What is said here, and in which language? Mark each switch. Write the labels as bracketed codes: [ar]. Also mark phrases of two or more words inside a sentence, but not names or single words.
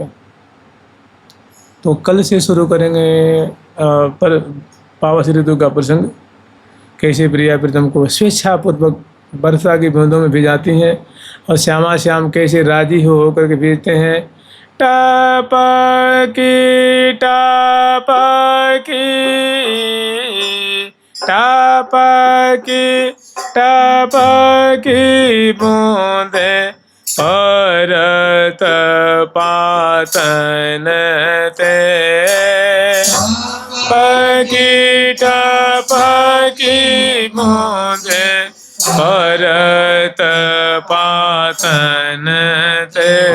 [hi] तो कल से शुरू करेंगे पर पावस ऋतु का प्रसंग, कैसे प्रिया प्रीतम को स्वेच्छापूर्वक वर्षा की बूंदों में भिजाती हैं, और श्यामा श्याम कैसे राजी हो करके भेजते हैं। [bra] टपकी टपकी टपकी टपकी बूंदे परत पातन ते, टपकी बूंदे परत पातन ते